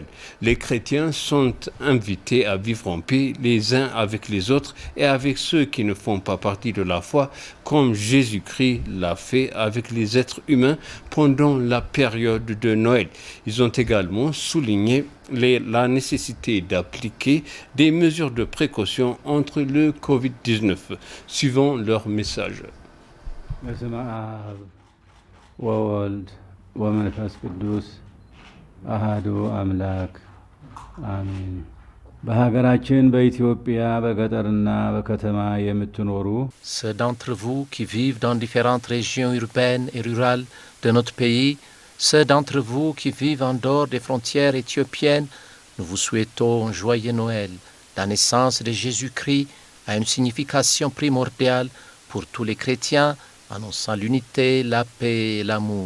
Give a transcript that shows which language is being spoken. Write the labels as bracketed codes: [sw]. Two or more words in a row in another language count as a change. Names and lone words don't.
[fr] Les chrétiens sont invités à vivre en paix les uns avec les autres et avec ceux qui ne font pas partie de la foi, comme Jésus-Christ l'a fait avec les êtres humains pendant la période de Noël. Ils ont également souligné la nécessité d'appliquer des mesures de précaution entre le Covid-19, suivant leur message. [am] አሃዱ አምላክ አሜን። በሀገራችን በኢትዮጵያ በገጠርና በከተማ የምትኖሩ [fr] Ceux d'entre vous qui vivent dans différentes régions urbaines et rurales de notre pays, ceux d'entre vous qui vivent en dehors des frontières éthiopiennes, nous vous souhaitons un joyeux Noël. La naissance de Jésus-Christ a une signification primordiale pour tous les chrétiens, annonçant l'unité, la paix et l'amour.